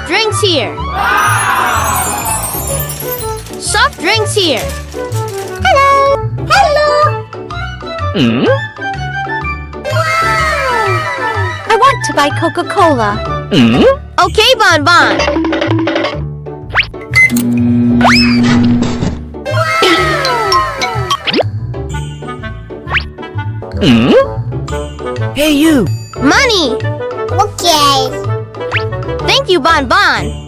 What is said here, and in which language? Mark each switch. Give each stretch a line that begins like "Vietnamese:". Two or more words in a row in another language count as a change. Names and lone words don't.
English: drinks here. Soft drinks here. Hello. Hello. I want to buy Coca-Cola. Okay, Bon Bon. Hey, you! Money. Okay. Thank you, Bon Bon.